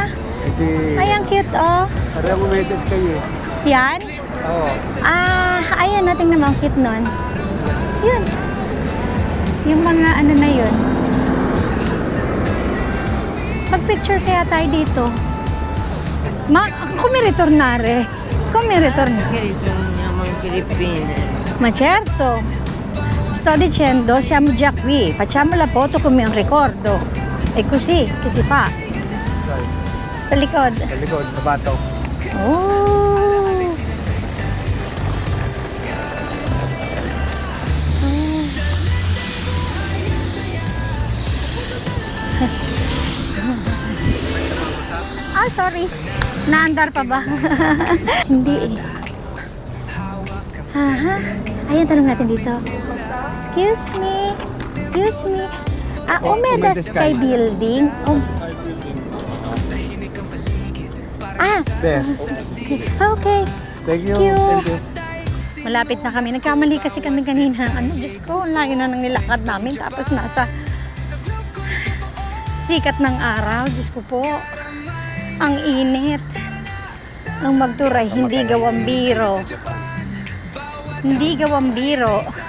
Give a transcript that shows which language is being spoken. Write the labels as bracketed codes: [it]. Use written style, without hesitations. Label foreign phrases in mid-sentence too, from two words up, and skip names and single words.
[tl] Ay, ang cute, oh. Parang umedes kayo. Yan? Oo. Ayan, natin naman, ang cute nun. Yun. Yung mga ano na yun. Mag-picture kaya tayo dito. [it] Come ritornare. siamo in Filippine. Ma certo, sto dicendo siamo già qui, facciamo la foto come un ricordo. È così che si fa. [tl] Sa likod. Sa likod, sa bato. Oh! Ah, sorry. Naandar pa ba? Hindi eh. Aha. Ayan, tanong natin dito. [en] Excuse me. Excuse me. Ah, Umeda Sky Building. Oh. Ah, There. okay. Thank you. Thank you. Thank you. [tl] Malapit na kami. Nagkamali kasi kami kanina. Ano, Diyos ko, ang layo na ng nilakad namin. Tapos nasa sikat ng araw. Diyos ko po. Ang init. Ang magturay, hindi gawang biro. Hindi gawang biro.